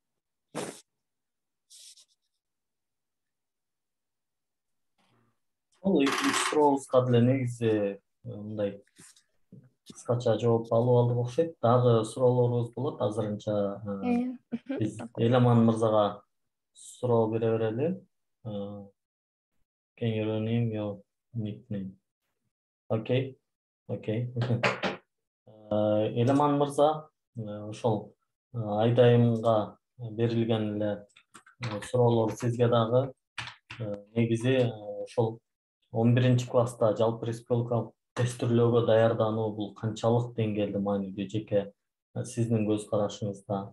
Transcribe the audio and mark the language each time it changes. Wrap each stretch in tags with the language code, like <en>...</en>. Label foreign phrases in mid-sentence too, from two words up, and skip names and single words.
<ky>Бул экинчи сурообузга деле негизи мындай кыскача жооп алып алдык окшойт. Дагы суроолорубуз болот. Азырынча биз Эламан мырзага суроо бере берели.</ky> <en>Can you rename your nickname?</en> <ky>Окей. Эламан мырза, ошол Айдайымга берилген эле суроолор сизге дагы негизи ошол 11-класста жалпы республикалык тестирлөөгө даярдануу бул канчалык деңгээлде маанилүү жеке сиздин көз карашыңызда?</ky>